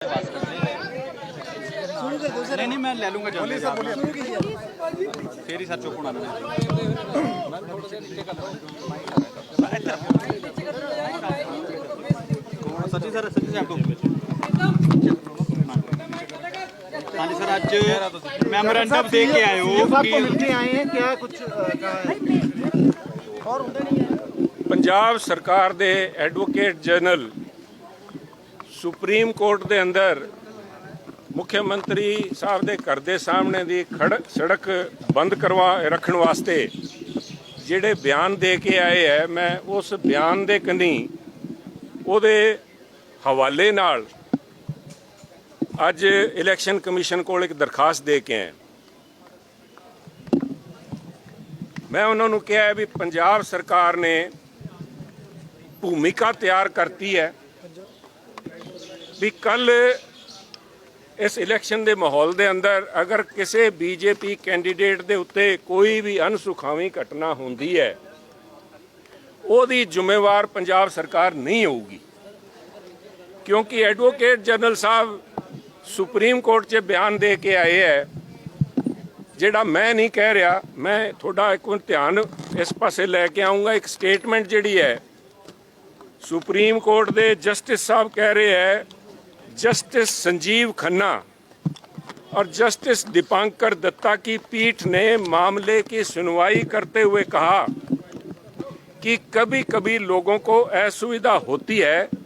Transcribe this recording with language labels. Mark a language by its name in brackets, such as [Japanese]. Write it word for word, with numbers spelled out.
[Hindi] नहीं नहीं मैं ले लूंगा जल्दी फिर ही सर चुप होना सचिन सर सचिन साहब हाँ जी सर आज मेमोरेंडम दे के आए हो आपको मिलने आए हैं क्या कुछ और होता नहीं है। पंजाब सरकार दे एडवोकेट जनरल [Punjabi] ਸੁਪਰੀਮ ਕੋਰਟ ਦੇ ਅੰਦਰ ਮੁੱਖ ਮੰਤਰੀ ਸਾਹਿਬ ਦੇ ਘਰ ਦੇ ਸਾਹਮਣੇ ਦੀ ਖੜ ਸੜਕ ਬੰਦ ਕਰਵਾ ਰੱਖਣ ਵਾਸਤੇ ਜਿਹੜੇ ਬਿਆਨ ਦੇ ਕੇ ਆਏ ਹੈ ਮੈਂ ਉਸ ਬਿਆਨ ਦੇ ਕਨੀ ਉਹਦੇ ਹਵਾਲੇ ਨਾਲ ਅੱਜ ਇਲੈਕਸ਼ਨ ਕਮਿਸ਼ਨ ਕੋਲ ਇੱਕ ਦਰਖਾਸਤ ਦੇ ਕੇ ਆਇਆ। ਮੈਂ ਉਹਨਾਂ ਨੂੰ ਕਿਹਾ ਵੀ ਪੰਜਾਬ ਸਰਕਾਰ ਨੇ ਭੂਮਿਕਾ ਤਿਆਰ ਕਰਤੀ ਹੈ ਵੀ ਕੱਲ ਇਸ ਇਲੈਕਸ਼ਨ ਦੇ ਮਾਹੌਲ ਦੇ ਅੰਦਰ ਅਗਰ ਕਿਸੇ ਬੀਜੇਪੀ ਕੈਂਡੀਡੇਟ ਦੇ ਉੱਤੇ ਕੋਈ ਵੀ ਅਨਸੁਖਾਵੀ ਘਟਨਾ ਹੁੰਦੀ ਹੈ ਉਹਦੀ ਜ਼ਿੰਮੇਵਾਰ ਪੰਜਾਬ ਸਰਕਾਰ ਨਹੀਂ ਹੋਊਗੀ, ਕਿਉਂਕਿ ਐਡਵੋਕੇਟ ਜਨਰਲ ਸਾਹਿਬ ਸੁਪਰੀਮ ਕੋਰਟ 'ਚ ਬਿਆਨ ਦੇ ਕੇ ਆਏ ਹੈ ਜਿਹੜਾ ਮੈਂ ਨਹੀਂ ਕਹਿ ਰਿਹਾ। ਮੈਂ ਤੁਹਾਡਾ ਇੱਕ ਮਿੰਟ ਧਿਆਨ ਇਸ ਪਾਸੇ ਲੈ ਕੇ ਆਉਂਗਾ। ਇੱਕ ਸਟੇਟਮੈਂਟ ਜਿਹੜੀ ਹੈ ਸੁਪਰੀਮ ਕੋਰਟ ਦੇ ਜਸਟਿਸ ਸਾਹਿਬ ਕਹਿ ਰਹੇ ਹੈ, [Hindi] जस्टिस संजीव खन्ना और जस्टिस दीपांकर दत्ता की पीठ ने मामले की सुनवाई करते हुए कहा कि कभी कभी लोगों को असुविधा होती है,